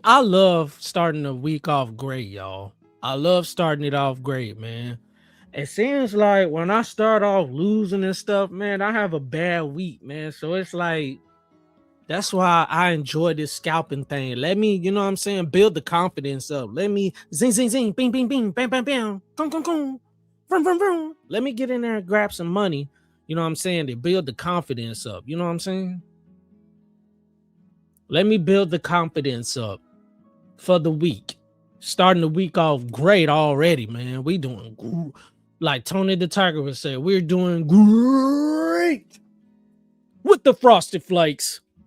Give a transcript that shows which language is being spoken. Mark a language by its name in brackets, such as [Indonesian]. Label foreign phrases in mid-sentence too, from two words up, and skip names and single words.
[English] I love starting the week off great, y'all. I love starting it off great, man. It seems like when I start off losing and stuff, man, I have a bad week, man. So it's like, that's why I enjoy this scalping thing. Let me, you know what I'm saying, build the confidence up. Let me zing, zing, zing, bing, bing, bing, bam, bam, bam, gong, gong, gong, vroom, vroom, vroom. Let me get in there and grab some money, you know what I'm saying, to build the confidence up. You know what I'm saying? Let me build the confidence up for the week. Starting the week off great already, man. We doing, like Tony the Tiger would say, we're doing great with the Frosted Flakes.